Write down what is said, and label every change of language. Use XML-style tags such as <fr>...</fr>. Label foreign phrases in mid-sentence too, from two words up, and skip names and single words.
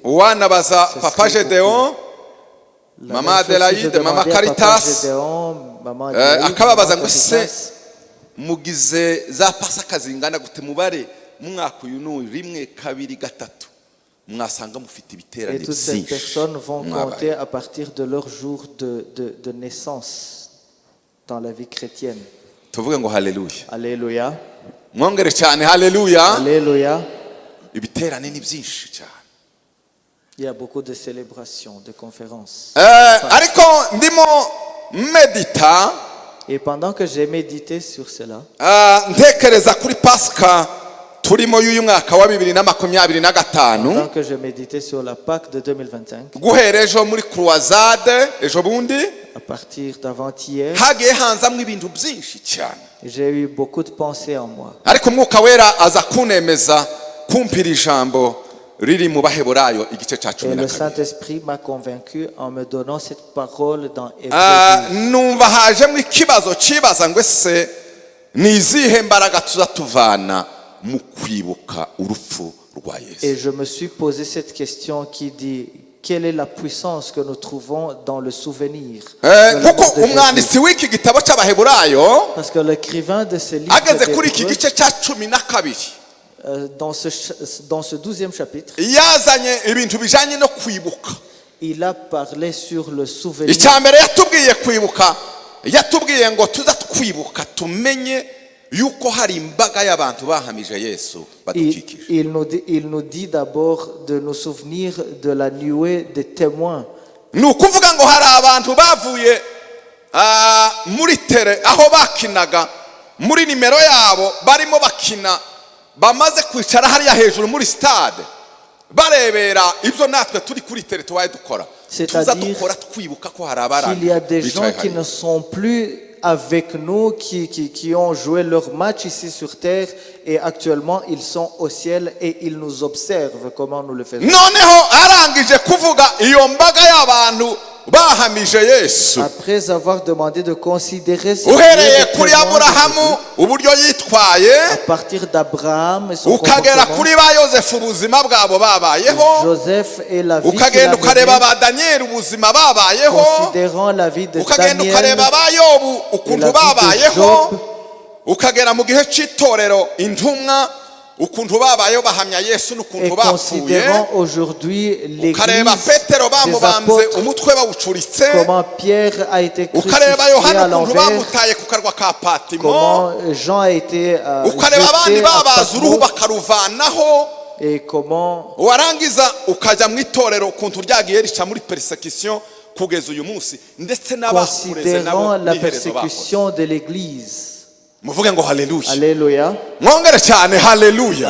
<rw>Wanabaza</rw> <fr>Ce papa serait Gedeon, La Mama même chose si je Adelaide, Mama demandais à papa Caritas, Gédéon, Maman Adelaide,</fr> <rw>akababaza Maman ngo se Caritas, mugize za pasika zingana gute? Mubare mwaka uyu n'uyu, rimwe kabiri gatatu, mwasanga mufite ibiterane</rw> <fr>et toutes ces</fr> <rw>byinshi</rw> <fr>personnes vont</fr> <rw>mwabaye.</rw> <fr>compter à partir de leur jour de naissance dans la vie chrétienne.</fr> <rw>Tuvuge ngo haleluya,</rw> <fr>Alléluia.</fr> <rw>mwongere cyane haleluya.</rw> <fr>Alléluia.</fr> <rw>Ibiterane ni byinshi cyane.</rw> <fr>Il y a beaucoup de célébrations, de conférences.</fr> <rw>Ariko ndimo medita,</rw> <fr>Et pendant que j'ai médité sur cela,</fr> <rw>ntekereza kuri pasika turimo y'uyu mwaka wa 2025,</rw> <fr>pendant que je méditais sur la Pâque de 2025,</fr> <rw>guhera ejo muri croisade ejo bundi</rw> <fr>à partir d'avant-hier,</fr> <rw>hagiye hanzamwo ibintu byinshi cyane,</rw> <fr>j'ai eu beaucoup de pensées en moi.</fr> <rw>ariko umwuka wera aza kunemeza kumpira ijambo riri mu Baheburayo igice cya</rw> <fr>Et le 12. Saint-Esprit m'a convaincu en me donnant cette parole dans Hébreux 12.</fr> <rw>Numva hajemo ikibazo kibaza ngo ese ni izihe mbaraga tuzatuvana mu kwibuka urupfu rwa Yesu.</rw> <fr>Et je me suis posé cette question qui dit, quelle est la puissance que nous trouvons dans le souvenir de la</fr> <rw>Kuko</rw> <fr>mort de Jésus?</fr> <rw>umwanditsi w'iki gitabo cy'Abaheburayo</rw> <fr>Parce que l'écrivain de ce livre</fr> <rw>ageze kuri iki</rw> <fr>d'Hébreux,</fr> <rw>gice cya 12</rw> <fr>dans ce 12e chapitre,</fr> <rw>yazanye ibintu bijanye no kwibuka.</rw> <fr>il a parlé sur le souvenir.</fr> <rw>Icya mbere yatubwiye kwibuka, yatubwiye ngo tuza twibuka tumenye yuko hari imbaga y'abantu bahamije Yesu badukikije.</rw> <fr>Il nous dit d'abord de nous souvenir de la nuée des témoins.</fr> <rw>Ni ukuvuga ngo hari abantu bavuye muri tere aho bakinaga muri nimero yabo barimo bakina, bamaze kwicara hariya hejuru muri stade barebera ibyo natwe turi kuri tere tubaye dukora. Tuza dukora twibuka ko hari abaranga.</rw> <fr>Il y a des gens qui ne sont plus avec nous, qui ont joué leur match ici sur terre et actuellement ils sont au ciel et ils nous observent comment nous le faisons.</fr> <rw>Noneho arangije kuvuga iyo mbaga y'abantu bahamije Yesu,</rw> <fr>Après avoir demandé de considérer ces</fr> <rw>uhereye</rw> <fr>témoins</fr> <rw>kuri</rw> <fr>de Aburahamu Jésus,</fr> <rw>uburyo yitwaye,</rw> <fr>à partir d'Abraham et son</fr> <rw>ukagera</rw> <fr>comportement,</fr> <rw>kuri ba Yosefu ubuzima bwabo babayeho,</rw> <fr>Joseph et la vie qu'il</fr> <rw>ukagenda</rw> <fr>a</fr> <rw>ukareba</rw> <fr>menée,</fr> <rw>ba Daniel ubuzima babayeho,</rw> <fr>considérant la vie de</fr> <rw>ukagenda Daniel ukareba ba Yobu</rw> <fr>et</fr> <rw>ukuntu</rw> <fr>la vie de</fr> <rw>babayeho, Job, ukagera mu gihe cy'itorero intumwa ukuntu babayeho bahamya Yesu</rw> <fr>Et</fr> <rw>n'ukuntu bapfuye</rw> <fr>considérant aujourd'hui l'église</fr> <rw>ukareba petero</rw> <fr>des</fr> <rw>bamubanze</rw> <fr>apôtres,</fr> <rw>umutwe bawucuritse</rw> <fr>comment Pierre a été crucifié</fr> <rw>ukareba</rw> <fr>à</fr> <rw>yohana ukuntu</rw> <fr>l'envers,</fr> <rw>bamutaye ku karwa ka patimo</rw> <fr>comment Jean a été</fr> <rw>ukareba abandi</rw> <fr>jeté à</fr> <rw>babaza uruhu Patmos, bakaruvanaho</rw> <fr>et comment</fr> <rw>warangiza ukajya mu itorero ukuntu ryagiye rica muri persecution kugeza uyu munsi ndetse n'abakureze nabo</rw> <fr>considérant la</fr> <rw>n'iherezo bakoze</rw> <fr>persécution de l'église.</fr> <rw>muvuge ngo haleluya</rw> <fr>Alléluia,</fr> <rw>mwongere cyane haleluya</rw>